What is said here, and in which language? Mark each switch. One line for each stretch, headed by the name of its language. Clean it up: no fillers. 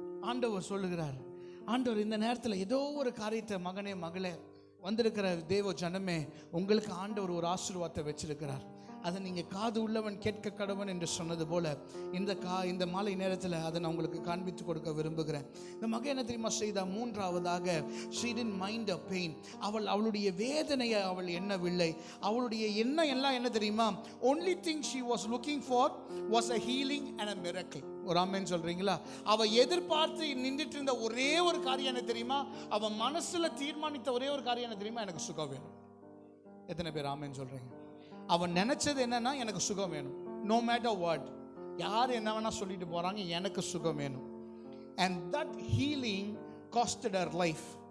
Tamil: ஆண்டவர் சொல்லுகிறார், ஆண்டவர் இந்த நேரத்தில் ஏதோ ஒரு காரியத்தை, மகனே மகளே வந்திருக்கிற தேவ ஜனமே, உங்களுக்கு ஆண்டவர் ஒரு ஆசீர்வாதத்தை வச்சிருக்கிறார். அதை நீங்கள் காது உள்ளவன் கேட்க கடவன் என்று சொன்னது போல இந்த மாலை நேரத்தில் அதை நான் உங்களுக்கு காண்பித்து கொடுக்க விரும்புகிறேன். இந்த மகன் என்ன தெரியுமா செய்தா? மூன்றாவதாக
English: she didn't mind a pain.
Tamil: அவளுடைய வேதனையை அவள் எண்ணவில்லை. அவளுடைய எண்ணம் எல்லாம் என்ன தெரியுமா?
English: only thing she was looking for was a healing and a miracle.
Tamil: ஒரு ஆமென் சொல்றீங்களா? அவ எதிர்பார்த்து நின்றுட்டு இருந்த ஒரே ஒரு காரியம் என்ன தெரியுமா? அவ மனசுல தீர்மானித்த ஒரே ஒரு காரியம் என்ன தெரியுமா? எனக்கு சுகம் வேணும். எத்தனை பேர் ஆமென் சொல்றீங்க? அவன் நினைச்சது என்னன்னா, எனக்கு சுகம் வேணும்.
English: no matter what,
Tamil: யார் என்ன வேணா சொல்லிட்டு போறாங்க, எனக்கு சுகம் வேணும்.
English: and that healing costed her life.